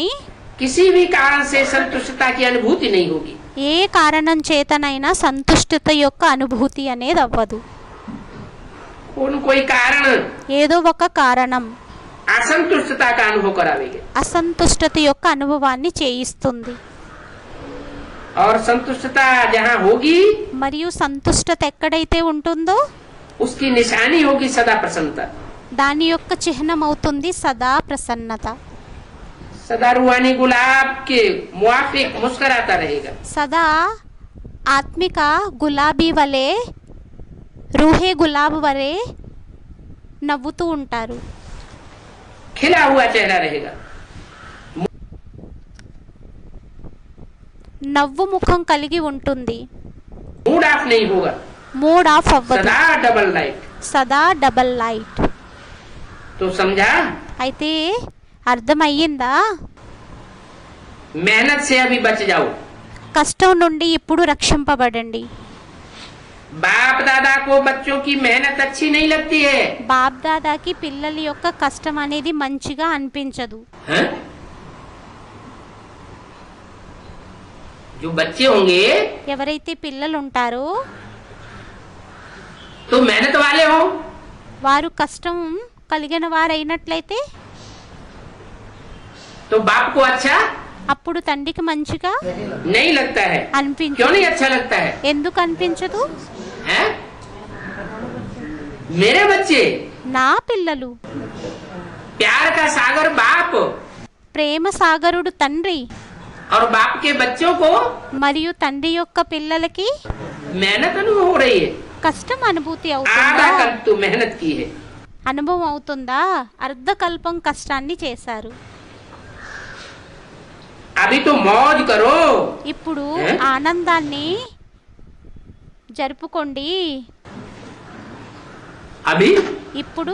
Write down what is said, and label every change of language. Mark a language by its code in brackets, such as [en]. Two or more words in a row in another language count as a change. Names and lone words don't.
[hi] किसी भी कारण से संतुष्टता की अनुभूति नहीं होगी। [te] ఏ కారణం చేతనైనా సంతుష్టత యొక్క అనుభూతి అనేది అవ్వదు. [hi] कोई कारण [te] ఏదో ఒక కారణం [hi] असंतुष्टता का अनुभव करावेगी [te] అసంతుష్టత యొక్క అనుభవాన్ని చేయిస్తుంది. [hi] और संतुष्टता जहाँ होगी [te] మరియు సంతుష్టత ఎక్కడైతే ఉంటుందో [hi] उसकी निशानी होगी सदा प्रसन्नता। [te] దాని యొక్క చిహ్నం అవుతుంది సదా ప్రసన్నత. [hi] सदा रूहानी गुलाब के मुआफिक मुस्कुराता रहेगा। [te] సదా ఆత్మిక గులాబీ వలె, [hi] रूहे गुलाब [te] వలె నవ్వుతూ ఉంటారు. [hi] खिला हुआ चेहरा रहेगा, [te] నవ్వు ముఖం కలిగి ఉంటుంది, [en] mood off [hi] नहीं होगा, [en] mood off [te] అవ్వదు, [hi] सदा [en] double light. [te] సదా [en] double light. [hi] तो समझा? [te] అయితే అర్థమయ్యిందా? [hi] मेहनत से अभी बच जाओ। [te] కష్టం నుండి ఇప్పుడు రక్షింపబడండి। [hi] बाप दादा को बच्चों की मेहनत अच्छी नहीं लगती है, [te] బాప్ దాదాకి పిల్లల యొక్క కష్టం అనేది మంచిగా అనిపించదు। [hi] हैं? जो बच्चे होंगे [te] ఎవరైతే పిల్లలు ఉంటారో [hi] तो मेहनत वाले हो, [te] వారు కష్టం కలిగిన వారైనట్లయితే [hi] तो बाप को अच्छा [te] అప్పుడు తండ్రికి మంచిగా [hi] नहीं लगता है। क्यों [te] అనిపించదు। [hi] नहीं अच्छा लगता है? [te] ఎందుకు అనిపించదు? [hi] हैं? मेरे बच्चे, [te] నా పిల్లలు, [hi] प्यार का सागर बाप [te] ప్రేమ సాగరుడు తండ్రి, [hi] और बाप के बच्चों को [te] మరియు తండ్రి యొక్క పిల్లలకి [hi] मेहनत अनुभव हो रही है। [te] కష్టం అనుభూతి [hi] आधा [te] అవుతుందా? [hi] कल तो मेहनत की है, [te] అనుభవం అవుతుందా? అర్ధకల్పం కష్టాన్ని చేశారు। [hi] अभी तो मौज करो। [te] ఇప్పుడు ఏ? ఆనందాన్ని జరుపుకోండి। [hi] अभी [te] ఇప్పుడు